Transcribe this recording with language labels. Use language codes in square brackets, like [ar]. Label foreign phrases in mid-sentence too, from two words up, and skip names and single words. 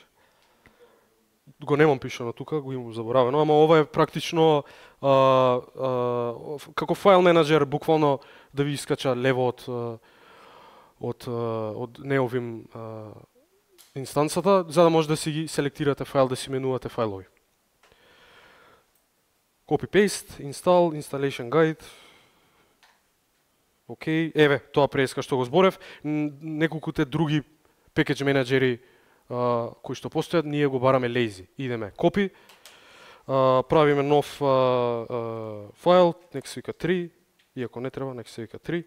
[mk] Го немам пишано тука, го имам заборавено, ама ова е практично како файл менеджер, буквално да ви искача лево од Neovim инстанцата, за да може да си ги селектирате файл, да си менувате файлови. [en] Copy-paste, install, installation guide. [mk] Океј, еве, тоа преска што го зборев. Неколкуте други package менеджери кои што постојат, ние го бараме lazy. Идеме copy, правиме нов файл, нека се вика 3, иако не треба, нека се вика 3.